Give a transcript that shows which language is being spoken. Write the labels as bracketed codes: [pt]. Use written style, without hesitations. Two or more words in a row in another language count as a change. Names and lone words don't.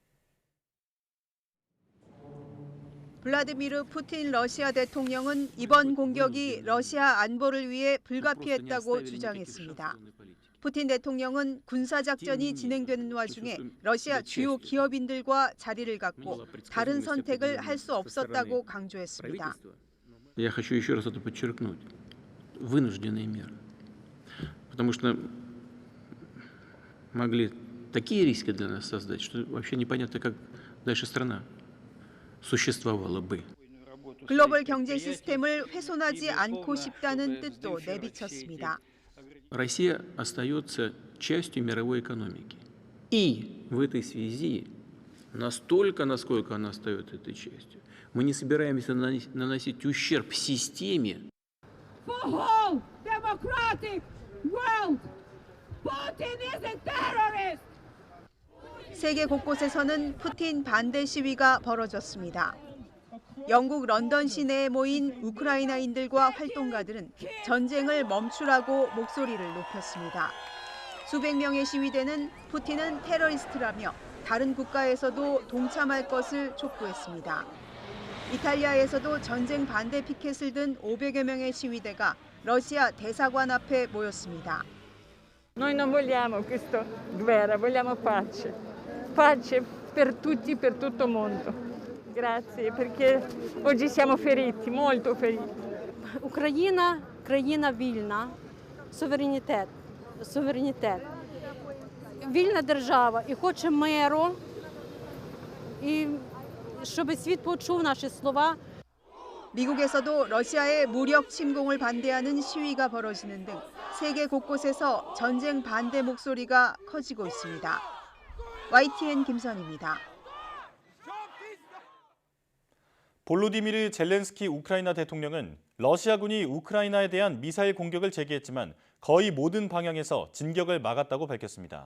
[ko] 블라디미르 푸틴 러시아 대통령은 이번 공격이 러시아 안보를 위해 불가피했다고 주장했습니다. 푸틴 대통령은 군사작전이 진행되는 와중에 러시아 주요 기업인들과 자리를 갖고 다른 선택을 할 수 없었다고 강조했습니다. [ru] Я хочу еще раз это подчеркнуть. Вынужденные меры. Потому что могли такие риски для нас создать, что вообще непонятно, как дальше страна существовала бы. [ko] 글로벌 경제 시스템을 훼손하지 않고 싶다는 뜻도 내비쳤습니다. [ru] Россия остается частью мировой экономики. И в этой связи, настолько, насколько она остается этой частью, мы не собираемся наносить ущерб системе. [ko] 세계 곳곳에서는 푸틴 반대 시위가 벌어졌습니다. 영국 런던 시내에 모인 우크라이나인들과 활동가들은 전쟁을 멈추라고 목소리를 높였습니다. 수백 명의 시위대는 푸틴은 테러리스트라며 다른 국가에서도 동참할 것을 촉구했습니다. 이탈리아에서도 전쟁 반대 피켓을 든 500여 명의 시위대가 러시아 대사관 앞에 모였습니다. [it] Noi non vogliamo questa guerra, vogliamo pace. Pace per tutti, per tutto il mondo. Grazie, perché oggi siamo feriti, molto feriti. [uk] Україна – країна вільна, суверенітет. Вільна держава і хоче миру, і щоб світ почув наші слова. [ko] 미국에서도 러시아의 무력 침공을 반대하는 시위가 벌어지는 등 세계 곳곳에서 전쟁 반대 목소리가 커지고 있습니다. YTN 김선입니다. 볼로디미르 젤렌스키 우크라이나 대통령은 러시아군이 우크라이나에 대한 미사일 공격을 제기했지만 거의 모든 방향에서 진격을 막았다고 밝혔습니다.